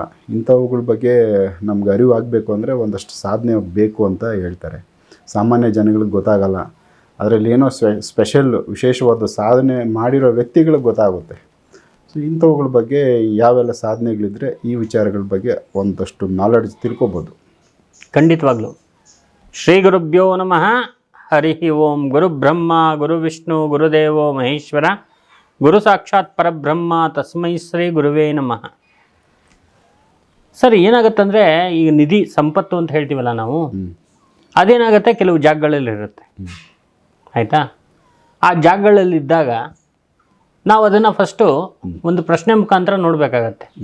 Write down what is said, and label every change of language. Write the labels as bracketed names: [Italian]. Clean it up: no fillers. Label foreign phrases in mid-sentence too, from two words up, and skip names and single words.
[Kannada] ಇಂಥವುಗಳ ಬಗ್ಗೆ ನಮ್ಗೆ ಅರಿವು ಆಗಬೇಕು ಅಂದರೆ ಒಂದಷ್ಟು ಸಾಧನೆ ಬೇಕು ಅಂತ ಹೇಳ್ತಾರೆ. ಸಾಮಾನ್ಯ ಜನಗಳಿಗೆ ಗೊತ್ತಾಗಲ್ಲ. ಅದರಲ್ಲಿ ಏನೋ ವಿಶೇಷವಾದ ಸಾಧನೆ ಮಾಡಿರೋ ವ್ಯಕ್ತಿಗಳಿಗೆ ಗೊತ್ತಾಗುತ್ತೆ. ಸೊ ಇಂಥವುಗಳ ಬಗ್ಗೆ ಯಾವೆಲ್ಲ ಸಾಧನೆಗಳಿದ್ರೆ ಈ ವಿಚಾರಗಳ ಬಗ್ಗೆ ಒಂದಷ್ಟು ನಾಲೆಡ್ಜ್ ತಿಳ್ಕೊಬೋದು. ಖಂಡಿತವಾಗ್ಲೂ. [Sanskrit] ಶ್ರೀ ಗುರುಭ್ಯೋ ನಮಃ. ಹರಿ ಓಂ. ಗುರು ಬ್ರಹ್ಮ ಗುರು ವಿಷ್ಣು ಗುರುದೇವೋ ಮಹೇಶ್ವರ, ಗುರು ಸಾಕ್ಷಾತ್ ಪರಬ್ರಹ್ಮ, ತಸ್ಮೈ ಶ್ರೀ ಗುರುವೇ ನಮಃ. [Kannada] ಸರ್, ಏನಾಗುತ್ತಂದರೆ ಈಗ ನಿಧಿ ಸಂಪತ್ತು ಅಂತ ಹೇಳ್ತೀವಲ್ಲ ನಾವು, ಅದೇನಾಗುತ್ತೆ ಕೆಲವು ಜಾಗಗಳಲ್ಲಿರುತ್ತೆ. ಆಯಿತಾ, ಆ ಜಾಗಗಳಲ್ಲಿದ್ದಾಗ ನಾವು ಅದನ್ನು ಫಸ್ಟು ಒಂದು ಪ್ರಶ್ನೆ ಮುಖಾಂತರ ನೋಡಬೇಕಾಗತ್ತೆ.